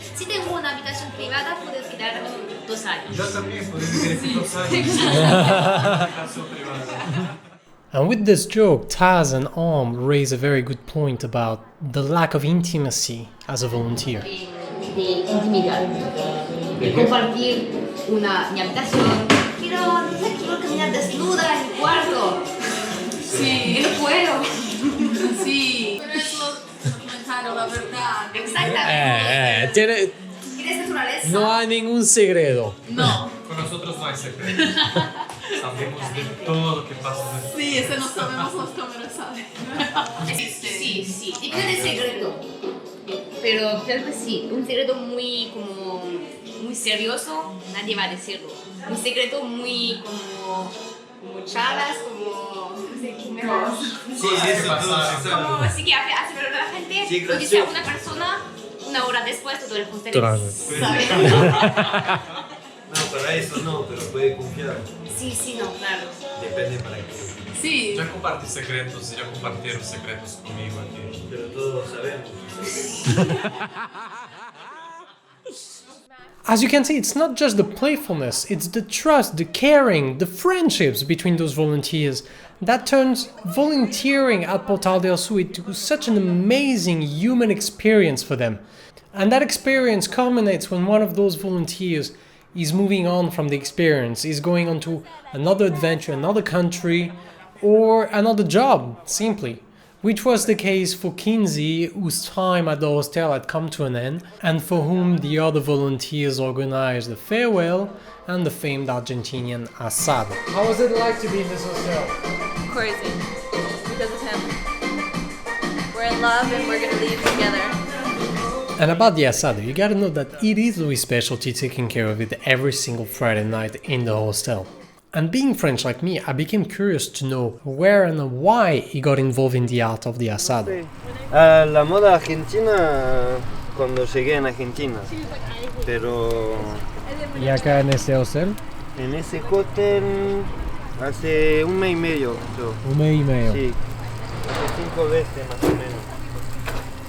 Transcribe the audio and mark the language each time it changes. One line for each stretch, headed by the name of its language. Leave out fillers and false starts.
Spanish: Si tengo una habitación privada, puedo quedar 2 años. Yo también, podría vivir 2 años. Habitación privada.
English: And with this joke, Taz and Om raise a very good point about the lack of intimacy as a volunteer.
Spanish: De intimidad, de compartir mi habitación. No sé, quiero caminar desnuda en mi cuarto. Sí, No puedo. sí. Pero es lo documentado, la verdad. Exactamente. ¿Quieres naturaleza? No hay ningún segredo. No. Con nosotros no hay secreto. Sabemos de todo lo que pasa. Sí, ese no sabemos, los cámaras saben. Sí. Depende del secreto. Pero creo que sí, un secreto muy como muy serioso, nadie va a decirlo. Un secreto muy como charlas, como no sé qué mejor. Sí, eso todo. Como así que hace ver a la gente, Sí, lo dice a gracioso. una persona, una hora después todo el hostel Claro. sabe. No, para eso no, pero puede confiar. Sí, no, claro. Depende para qué. Sí,
Portuguese: Já comparti secretos, já compartilharam secretos comigo aqui.
Spanish: Pero todos sabemos.
English: As you can see, it's not just the playfulness, it's the trust, the caring, the friendships between those volunteers that turns volunteering at Portal del Sur into such an amazing human experience for them. And that experience culminates when one of those volunteers is moving on from the experience, is going on to another adventure, another country, or another job, simply. Which was the case for Kinsey, whose time at the hostel had come to an end, and for whom the other volunteers organized the farewell and the famed Argentinian asado. How was it like to be in this hostel? Crazy. Because of him. We're in love and we're gonna leave together. And about the asado, you gotta know that it is Louis' specialty taking care of it every single Friday night in the hostel. And being French like me, I became curious to know where and why he got involved in the art of the asado.
Spanish: La moda argentina cuando llegué en Argentina, pero ¿Y acá en este hostel? en ese hotel hace un mes y medio, creo. Un mes y medio. Sí, hace 5 veces más o menos.